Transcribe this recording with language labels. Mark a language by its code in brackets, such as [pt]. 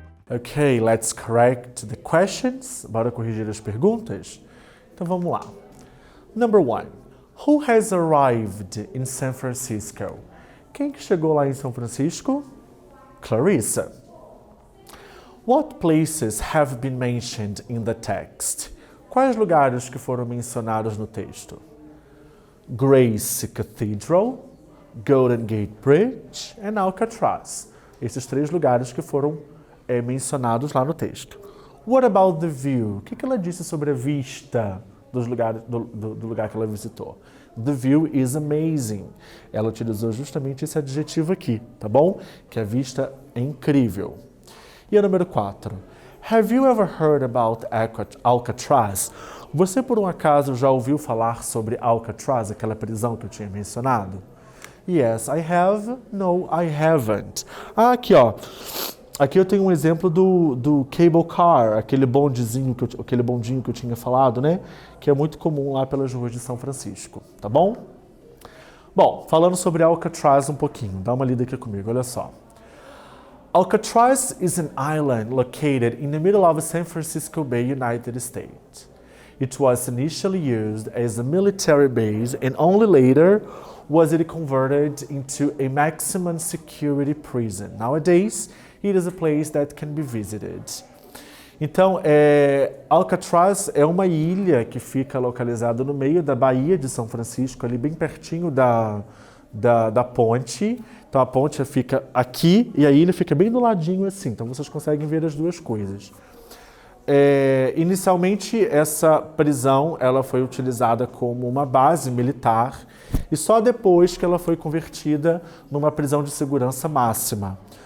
[en] Okay, let's correct the questions. [pt] Bora corrigir as perguntas? Então vamos lá. [en] Number 1. Who has arrived in San Francisco? [pt] Quem que chegou lá em São Francisco? Clarissa. [en] What places have been mentioned in the text? [pt] Quais lugares que foram mencionados no texto? Grace Cathedral, Golden Gate Bridge and Alcatraz. Esses 3 lugares que foram mencionados lá no texto. [en] What about the view? [pt] O que ela disse sobre a vista dos lugares, do lugar que ela visitou? [en] The view is amazing. [pt] Ela utilizou justamente esse adjetivo aqui, tá bom? Que a vista é incrível. E a número 4. [en] Have you ever heard about Alcatraz? [pt] Você, por um acaso, já ouviu falar sobre Alcatraz, aquela prisão que eu tinha mencionado? [en] Yes, I have. No, I haven't. [pt] Ah, aqui, ó. Aqui eu tenho um exemplo do cable car, aquele bondinho que eu tinha falado, né? Que é muito comum lá pelas ruas de São Francisco, tá bom? Bom, falando sobre Alcatraz um pouquinho, dá uma lida aqui comigo, olha só. [en] Alcatraz is an island located in the middle of San Francisco Bay, United States. It was initially used as a military base and only later was it converted into a maximum security prison. Nowadays, it is a place that can be visited. [pt] Então, Alcatraz é uma ilha que fica localizada no meio da Baía de São Francisco, ali bem pertinho da ponte. Então, a ponte fica aqui e a ilha fica bem do ladinho assim. Então, vocês conseguem ver as duas coisas. Inicialmente, essa prisão ela foi utilizada como uma base militar e só depois que ela foi convertida numa prisão de segurança máxima.